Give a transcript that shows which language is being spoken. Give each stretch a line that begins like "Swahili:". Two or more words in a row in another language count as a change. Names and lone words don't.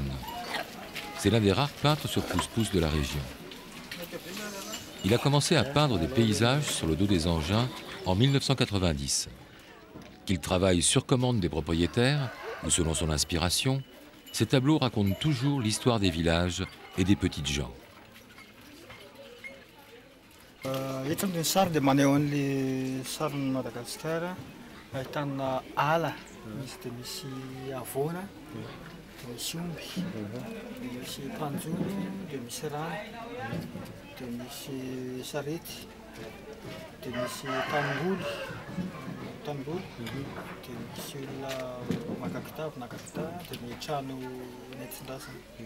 French: C'est l'un des rares peintres sur pousse-pousse de la région. Il a commencé à peindre des paysages sur le dos des engins en 1990. Qu'il travaille sur commande des propriétaires ou selon son inspiration, ces tableaux racontent toujours l'histoire des villages et des petites gens.
Malagasy: Itony ny sary dia maneho an'ilay sarin'i Madagasikara ahitana ala, misy dia misy havoana, dia misy omby, dia misy mpanjono, dia misy rano, dia misy sarety, dia misy tanimboly, dia misy olona maka kitapo, naka kitapo, dia ny trano nentin-drasana.